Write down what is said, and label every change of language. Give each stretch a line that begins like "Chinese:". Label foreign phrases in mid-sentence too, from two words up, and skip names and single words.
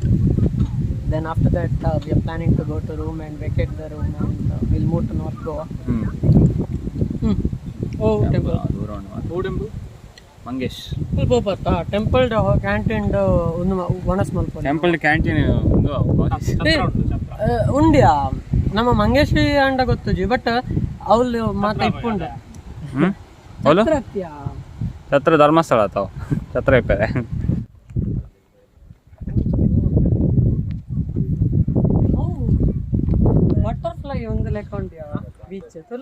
English: Then after that, we are planning to go to room and vacate the room, and we'll move to North Goa. Oh, temple. Oh, temple. Mangesh. Temple canteen
Konkani: onas malponi.
English: Temple canteen
Konkani: Undia.
Tulu: ನಮ್ಮ ಮಂಗೇಶಿ ಅಂಡ ಗೊತ್ತುಜಿ ಬಟ್ ಅವಳು ಮಾತ ಇಪ್ಪುಂಡ ಛತ್ರ ಧರ್ಮಸ್ಥಳ ಆತಾವ ಛತ್ರ ಇಪ್ಪದೆ ಬಟರ್ಫ್ಲೈ ಒಂದು ಲೆಕ್ಕ ಉಂಟ್ಯಾ ಬೀಚ್ ತುಲ